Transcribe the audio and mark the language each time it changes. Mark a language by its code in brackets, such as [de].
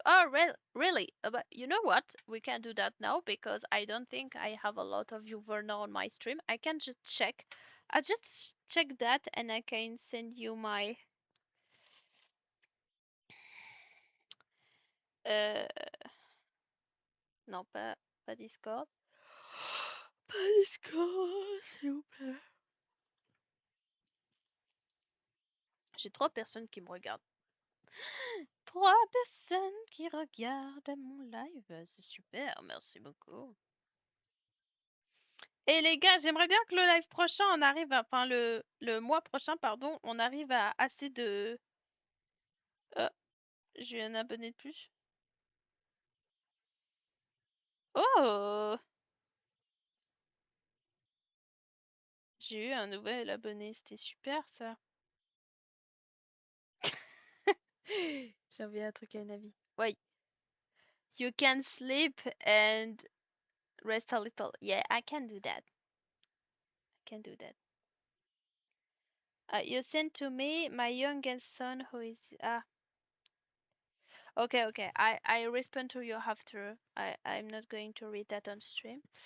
[en] Oh, really? But you know what? We can do that now because I don't think I have a lot of viewers now on my stream. I can just check. I just check that and I can send you my [fr] euh non pas Discord. Pas Discord, s'il vous plaît. J'ai 3 personnes qui me regardent. 3 personnes qui regardent mon live. C'est super, merci beaucoup. Et les gars, j'aimerais bien que le live prochain, on arrive à, enfin le mois prochain, pardon, on arrive à assez de... J'ai eu un abonné de plus. Oh! J'ai eu un nouvel abonné, c'était super ça. J'ai envie un truc à une avis. Ouais. [en] You can sleep and rest a little. Yeah, I can do that. I can do that. You sent to me my youngest son who is okay, okay. I respond to you after. I'm not going to read that on stream.